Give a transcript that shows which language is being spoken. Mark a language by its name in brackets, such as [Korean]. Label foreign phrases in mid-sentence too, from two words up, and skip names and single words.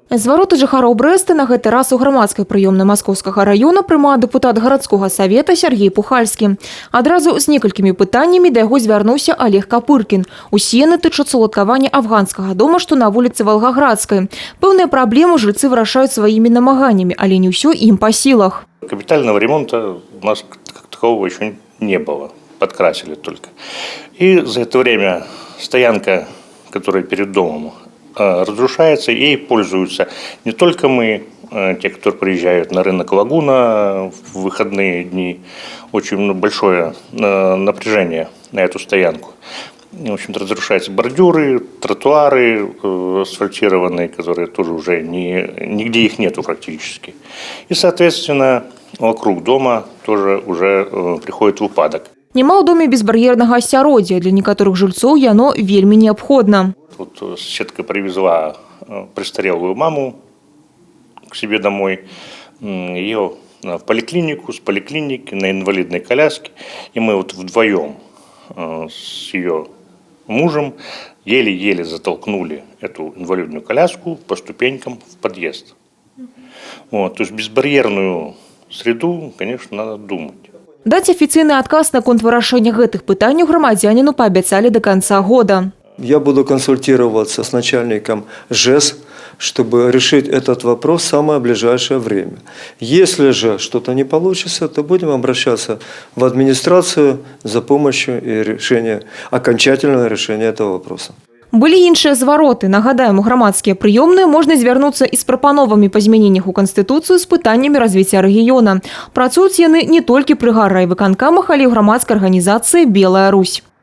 [Belarusian] Звароты жыхароў Брэста на гэты раз у грамадскай прыёмнай Маскоўскага раёна прымае дэпутат гарадскога савета Сергей Пухальскі. Адразу з некалькімі пытаннямі да яго звярнуўся Олег Капыркін. Усе яны тычацца уладкавання афганскага дома, што на вуліцы Валгаградскай. Пэўныя праблемы жыльцы вырашаюць сваімі намаганнямі, але не ўсё ім па сілах. [Russian] Капитального ремонта у нас как такового еще не было. Подкрасили только. И за это время стоянка, которая перед домом, разрушается, ей пользуются не только мы, те, кто приезжают на рынок Лагуна в выходные дни. Очень большое напряжение на эту стоянку. В общем-то, разрушаются бордюры, тротуары асфальтированные, которые тоже уже нигде их нету практически. И, соответственно, вокруг дома тоже уже приходит в упадок. [Belarusian] Няма ў доме безбар'ернага асяроддзя. Для некаторых жыльцоў яно вельмі неабходна. [Russian] Вот соседка привезла престарелую маму к себе домой, ее в поликлинику, с поликлиники на инвалидной коляске. И мы вот вдвоем с ее мужем еле-еле затолкнули эту инвалидную коляску по ступенькам в подъезд. Вот, то есть безбарьерную среду, конечно, надо думать. [Belarusian] Даць афіцыйны адказ наконт вырашэння гэтых пытанняў грамадзяніну паабяцалі [Russian] до конца года. Я буду консультироваться с начальником ЖЭС, чтобы решить этот вопрос в самое ближайшее время. Если же что-то не получится, то будем обращаться в администрацию за помощью и окончательного решения этого вопроса. [Belarusian] Былі іншыя звароты. Нагадаем, у грамадскія прыёмныя можна звярнуцца і з прапановамі па змяненнях у Канстытуцыю з пытаннямі развіцця рэгіёна. Працуюць яны не толькі пры гаррайвыканкамах, але і ў грамадскай арганізацыі «Белая Русь».